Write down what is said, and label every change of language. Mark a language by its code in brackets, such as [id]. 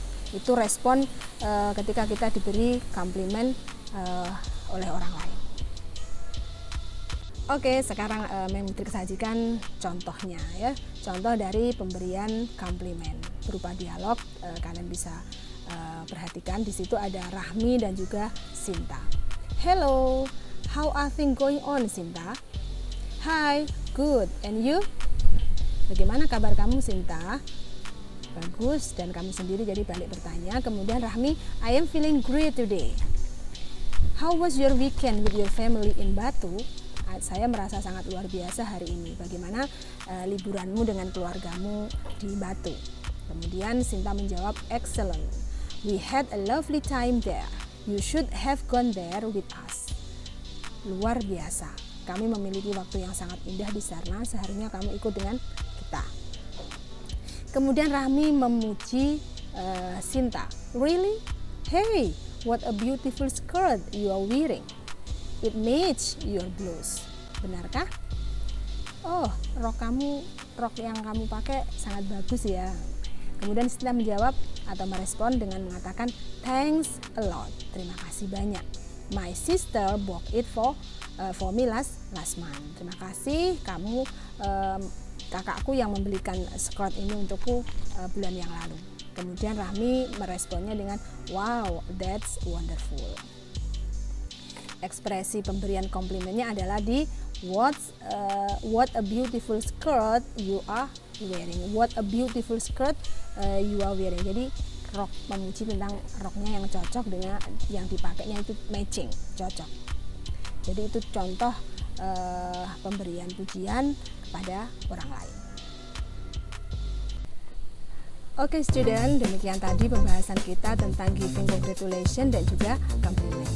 [id] Itu respon ketika kita diberi komplimen oleh orang lain. Oke, sekarang Mem sajikan contohnya ya. Contoh dari pemberian komplimen berupa dialog. Kalian bisa perhatikan di situ ada Rahmi dan juga Sinta. [en] Hello, how are things going on, Sinta? Hi, good. And you? Bagaimana kabar kamu, Sinta? Bagus. [id] Dan kamu sendiri jadi balik bertanya. [en] Kemudian Rahmi, I am feeling great today. How was your weekend with your family in Batu? [id] Saya merasa sangat luar biasa hari ini. Bagaimana liburanmu dengan keluargamu di Batu? [en] Kemudian Sinta menjawab, excellent. We had a lovely time there. You should have gone there with us. [id] Luar biasa. Kami memiliki waktu yang sangat indah di sana. Seharusnya kamu ikut dengan kita. Kemudian Rahmi memuji Sinta. Really? [en] Hey, what a beautiful skirt you are wearing. It match your blouse. Benarkah? [id] Oh, rok yang kamu pakai sangat bagus ya. Kemudian Sinta menjawab atau merespon dengan mengatakan thanks a lot. Terima kasih banyak. [en] My sister bought it for me last month. [id] Terima kasih kamu kakakku yang membelikan skirt ini untukku bulan yang lalu. Kemudian Rahmi meresponnya dengan wow, that's wonderful. Ekspresi pemberian komplimennya adalah di what a beautiful skirt you are wearing. [en] What a beautiful skirt you are wearing. [id] Jadi rok, memuji tentang roknya yang cocok dengan yang dipakainya itu matching, cocok. Jadi itu contoh pemberian pujian kepada orang lain. Oke student, demikian tadi pembahasan kita tentang giving congratulation dan juga compliment.